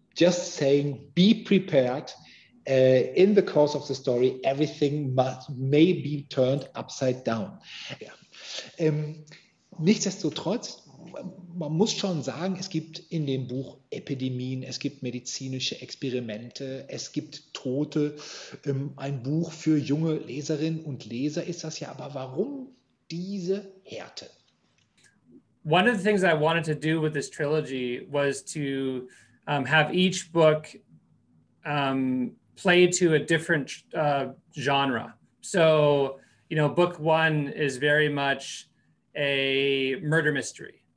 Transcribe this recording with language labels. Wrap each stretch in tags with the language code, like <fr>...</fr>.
<en>Just saying, be prepared. In the course of the story, everything may be turned upside down.</en> <de>Ja. Nichtsdestotrotz, man muss schon sagen, es gibt in dem Buch Epidemien, es gibt medizinische Experimente, es gibt Tote. Ein Buch für junge Leserinnen und Leser ist das ja, aber warum diese Härte?</de> <en>One of the things I wanted to do with this trilogy was to have each book play to a different genre. So, you know, book one is very much a murder mystery.</en>